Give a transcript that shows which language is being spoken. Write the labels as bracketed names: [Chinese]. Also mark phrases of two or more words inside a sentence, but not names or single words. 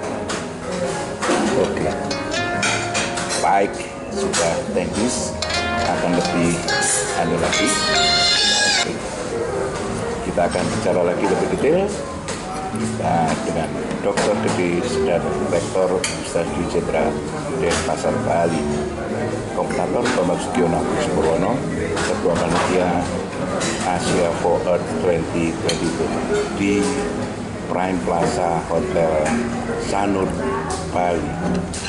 [Indonesian] Oke. Baik, sudah teknis, akan lebih lagi. Oke. Kita akan bicara lagi lebih detail dengan Dr. Gede dan Rektor Universitas Dwi Cendra Denpasar Bali, Komentator Bambang Sugiono Purwono, Ketua Panitia Asia for Earth 2022 di Prime Plaza Hotel Sanur Bali.